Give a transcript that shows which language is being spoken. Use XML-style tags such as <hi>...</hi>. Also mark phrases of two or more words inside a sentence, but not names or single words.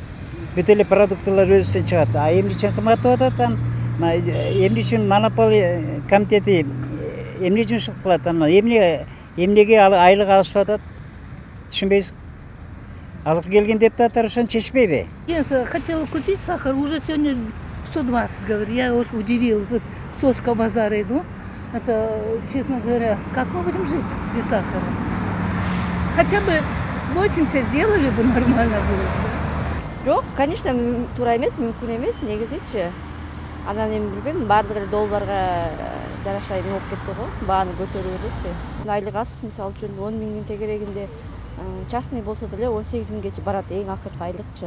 <ky>Бүт эле продуктылар өзүбүздөн чыгат. А эмне үчүн кымбаттап атат? Эмне үчүн монополия комитети эмне жумуш кылат? Эмнеге айлык алышып атат? Түшүнбөйсүз. Азыр келген депутаттар ошону чечпейби?</ky> <ru>Я хотела купить сахар, уже сегодня 120 говорю. Я уж удивилась. Вот с Сошка базара иду. Это, честно говоря, как мы будем жить без сахара? Хотя бы 80 сделали бы, нормально было.</ru> <ky>Жок, конечно, туура эмес, мүмкүн эмес, негизичи. Анан эми билбейм, баардыгы эле долларга жараша эме болуп кетти го, бааны көтөрүп бериши. Айлык аз, мисалы үчүн 10 миңдин тегерегинде частный болсо деле 18 миңгече барат, эң акыркы айлыкчы.</ky>